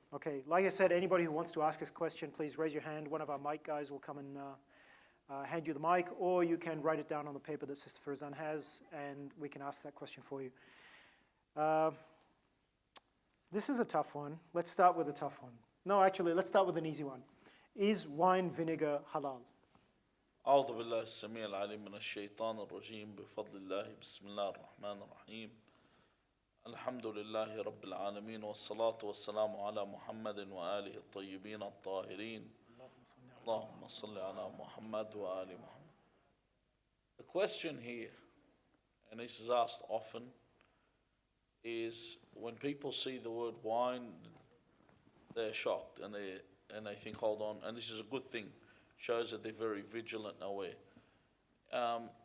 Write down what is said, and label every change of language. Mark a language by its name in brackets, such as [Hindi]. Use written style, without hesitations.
[English] Okay, like I said, anybody who wants to ask us a question, please raise your hand. One of our mic guys will come and hand you the mic, or you can write it down on the paper that Sister Farzan has, and we can ask that question for you. This is a tough one. Let's start with a tough one. No, actually, let's start with an easy one. Is wine vinegar halal? [Arabic] أعوذ بالله السميع العليم من الشيطان الرجيم بفضل الله بسم الله الرحمن الرحيم الحمد لله رب العالمين والصلاة والسلام على محمد وآله الطيبين الطاهرين اللهم صل على محمد وآل محمد. [English] The question here, and this is asked often, is when people see the word wine, they're shocked and they think, hold on, and this is a good thing. Shows that they're very vigilant and aware.